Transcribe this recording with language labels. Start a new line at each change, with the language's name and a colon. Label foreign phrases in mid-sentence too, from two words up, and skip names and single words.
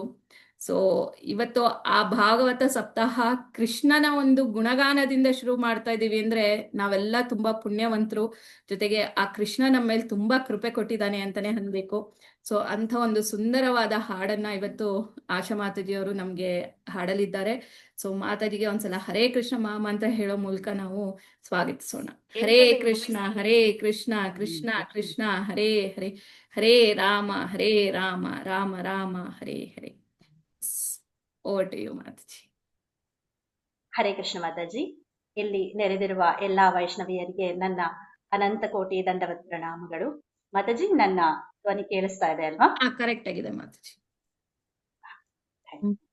Kannada: ಸೊ ಇವತ್ತು ಆ ಭಾಗವತ ಸಪ್ತಾಹ ಕೃಷ್ಣನ ಒಂದು ಗುಣಗಾನದಿಂದ ಶುರು ಮಾಡ್ತಾ ಇದೀವಿ ಅಂದ್ರೆ ನಾವೆಲ್ಲ ತುಂಬಾ ಪುಣ್ಯವಂತರು. ಜೊತೆಗೆ ಆ ಕೃಷ್ಣ ನಮ್ಮ ಮೇಲೆ ತುಂಬಾ ಕೃಪೆ ಕೊಟ್ಟಿದ್ದಾನೆ ಅಂತಾನೆ ಅನ್ಬೇಕು. ಸೊ ಅಂಥ ಒಂದು ಸುಂದರವಾದ ಹಾಡನ್ನ ಇವತ್ತು ಆಶಾ ಮಾತಾಜಿಯವರು ನಮ್ಗೆ ಹಾಡಲಿದ್ದಾರೆ. ಸೊ ಮಾತಾಜಿಗೆ ಒಂದ್ಸಲ ಹರೇ ಕೃಷ್ಣ ಮಹಾಮಂತ್ರ ಹೇಳೋ ಮೂಲಕ ನಾವು ಸ್ವಾಗತಿಸೋಣ.
Sanskrit: ಹರೇ ಕೃಷ್ಣ ಕೃಷ್ಣ ಕೃಷ್ಣ ಹರೇ ಹರೇ ಹರೇ ರಾಮ ರಾಮ ರಾಮ ಹರೇ ಹರೇ.
English: over to you ಮಾತಾಜಿ.
Kannada: ಹರೇ ಕೃಷ್ಣ ಮಾತಾಜಿ. ಇಲ್ಲಿ ನೆರೆದಿರುವ ಎಲ್ಲಾ ವೈಷ್ಣವಿಯರಿಗೆ ನನ್ನ ಅನಂತ ಕೋಟಿ ದಂಡವತ್ ಪ್ರಣಾಮಗಳು. ಮಾತಾಜಿ, ನನ್ನ ಧ್ವನಿ ಕೇಳಿಸ್ತಾ ಇದೆ ಅಲ್ವಾ? ಕರೆಕ್ಟ್ ಆಗಿದೆ ಮಾತಾಜಿ. ಹ್ಮ್.